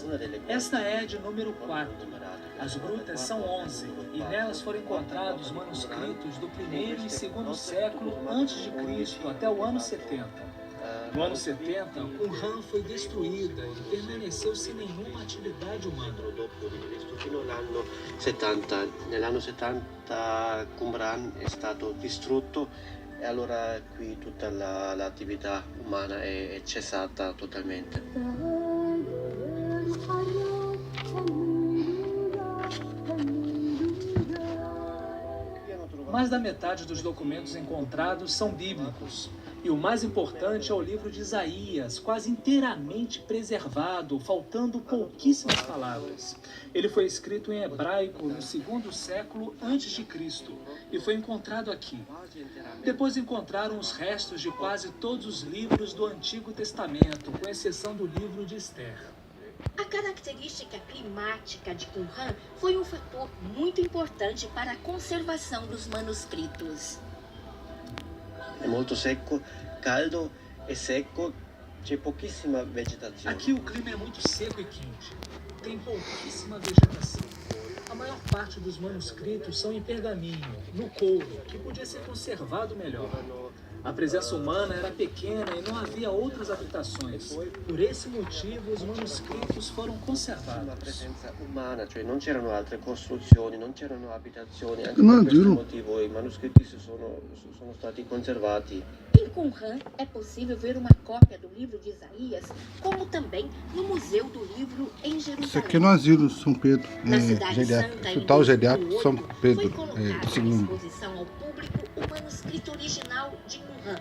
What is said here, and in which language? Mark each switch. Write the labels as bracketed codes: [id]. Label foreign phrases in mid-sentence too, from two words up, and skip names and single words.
[pt] Esta é de número 4. As grutas são 11 e nelas foram encontrados manuscritos do primeiro e segundo século antes de Cristo até o ano 70. No ano 70, Qumran foi destruída e permaneceu sem nenhuma atividade humana. [it] Fino all'anno 70. Nell'anno 70 Qumran è stato distrutto e allora qui tutta l'attività umana è cessata totalmente. [pt] Mais da metade dos documentos encontrados são bíblicos. E o mais importante é o livro de Isaías, quase inteiramente preservado, faltando pouquíssimas palavras. Ele foi escrito em hebraico no segundo século antes de Cristo e foi encontrado aqui. Depois encontraram os restos de quase todos os livros do Antigo Testamento, com exceção do livro de Esther. A característica climática de Qumran foi um fator muito importante para a conservação dos manuscritos. [it] È molto secco, caldo e secco, c'è pochissima vegetazione. [pt] Aqui o clima é muito seco e quente. Tem pouquíssima vegetação. A maior parte dos manuscritos são em pergaminho, no couro, que podia ser conservado melhor. A presença humana era pequena e não havia outras habitações. Por esse motivo, os manuscritos foram conservados. [it] Presenza umana, cioè non c'erano altre costruzioni, non c'erano abitazioni, anche No, per questo giuro. motivo i manoscritti sono stati conservati. [pt] Em Qumran é possível ver uma cópia do livro de Isaías, como também no Museu do Livro em Isso aqui é Jerusalém. no Asilo São Pedro, Na Cidade geriátrico, Santa, em Hospital Geriátrico 2008, São foi Pedro, colocado do à segundo. exposição ao público o manuscrito original de Qumran,